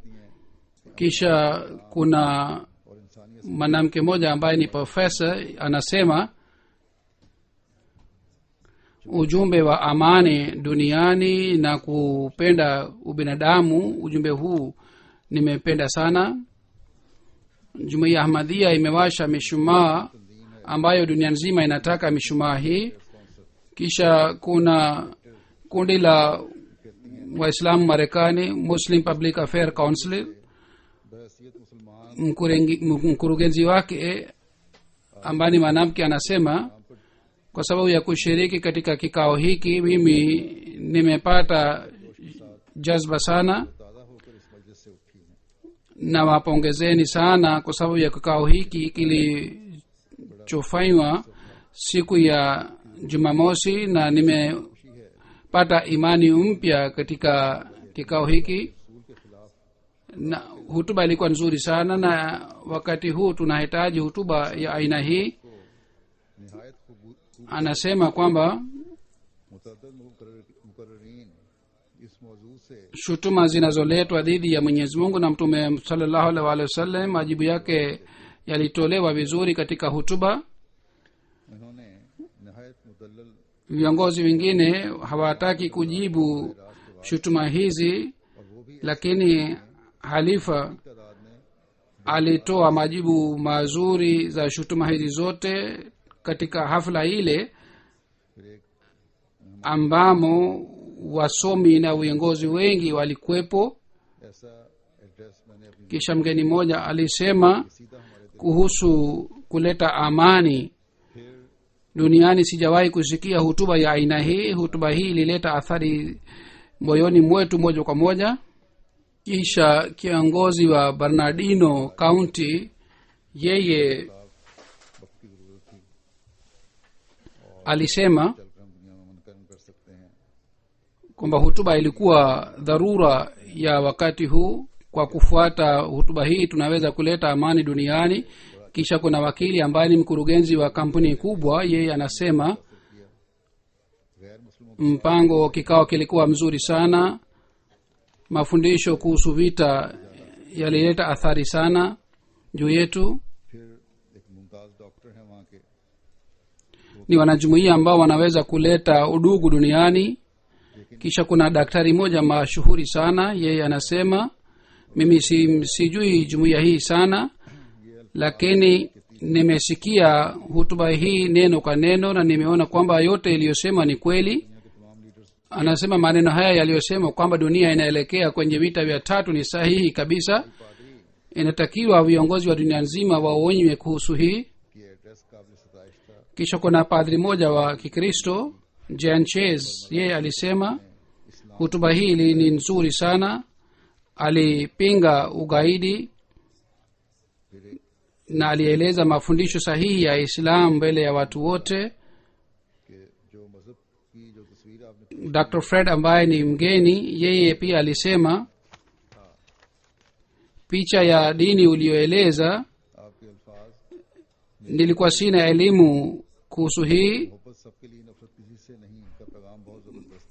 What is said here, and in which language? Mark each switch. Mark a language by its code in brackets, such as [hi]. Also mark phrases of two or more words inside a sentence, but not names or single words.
[sw] kisha kuna [ur] اور انسانیت [sw] mwanamke mmoja ambaye ni profesa anasema, ujumbe wa amani duniani na kupenda ubinadamu, ujumbe huu nimependa sana. jumuiya ahmadhia imewasha mishumaa ambayo dunia nzima inataka mishumaa hii. kisha kuna kundi la waislamu Marekani, Muslim Public Affairs Council, [ur] بحیثیت مسلمان [sw] mkurugenzi wake ambaye ni mwanamke anasema, kwa sababu ya kushiriki katika kikao hiki mimi nimepata jazba sana, [ur] تازہ ہو کر اس مجلس سے اٹھی ہیں. [sw] na wapongezeni sana kwa sababu ya kikao hiki kilichofanywa siku ya Jumamosi, na nimepata imani mpya katika kikao hiki, na hutuba ilikuwa nzuri sana, na wakati huu tunahitaji hutuba ya aina hii. [ur] नहायत [sw] anasema kwamba [ur] متعدد مقررین اس موضوع سے [sw] shutuma zinazoletwa dhidi ya Mwenyezi Mungu na Mtume [ar] صلى الله عليه وسلم, [sw] majibu yake yalitolewa vizuri katika hutuba. [ur] انہوں نے نہایت مدلل [sw] viongozi wengine hawataki kujibu shutuma hizi, [ur] اور وہ بھی [sw] lakini halifa [ur] تعداد میں [sw] alitoa majibu mazuri za shutuma hizi zote katika hafla ile [ur] پھر ایک [sw] ambamo wasomi na viongozi wengi walikuwepo. [ur] ایسا ایڈریس میں نے اپنی [sw] kisha mgeni mmoja alisema [ur] سیدھا ہمارے [sw] kuhusu kuleta amani duniani, sijawahi kusikia hutuba ya aina hii. hutuba hii ilileta athari moyoni mwetu moja kwa moja. kisha kiongozi wa Bernardino County yeye [ur] وقت کی ضرورت تھی [sw] alisema [ur] چل کر ہم دنیا میں منکرم کر سکتے ہیں. [sw] kwamba hutuba ilikuwa dharura ya wakati huu. kwa kufuata hutuba hii tunaweza kuleta amani duniani. kisha kuna wakili ambaye ni mkurugenzi wa kampuni kubwa, yeye anasema [ur] غیر مسلموں [sw] mpango wa kikao kilikuwa mzuri sana, mafundisho kuhusu vita yalileta athari sana juu yetu. [ur] پھر ایک ممتاز ڈاکٹر ہے وہاں کے, [sw] Ni wanajumuiya ambao wanaweza kuleta udugu duniani. Kisha kuna daktari moja mashuhuri sana, yeye anasema, mimi sijui jumuiya hii sana, lakini nimesikia hutuba hii neno kwa neno na nimeona kwamba yote iliyosema ni kweli. Anasema maneno haya yaliyosema kwamba dunia inaelekea kwenye vita vya tatu ni sahihi kabisa. Inatakiwa viongozi wa dunia nzima waonywe kuhusu hii. [ur] کہ ایڈریس قابل ستائش تھا. [sw] Kisha kuna padri moja wa Kikristo, Jan Ches, yeye alisema hutuba hii ni nzuri sana. Alipinga ugaidi na alieleza mafundisho sahihi ya Islam mbele ya watu wote. [ur] کہ جو مذہب کی جو تصویر آپ نے [sw] Dr. Fred ambaye ni mgeni, yeye pia alisema picha ya dini uliyoeleza, [ur] آپ کے الفاظ [sw] nilikuwa sina elimu kuhusu hii. [ur] محبت سب کے لیے نفرت کسی سے نہیں کا پیغام بہت زبردست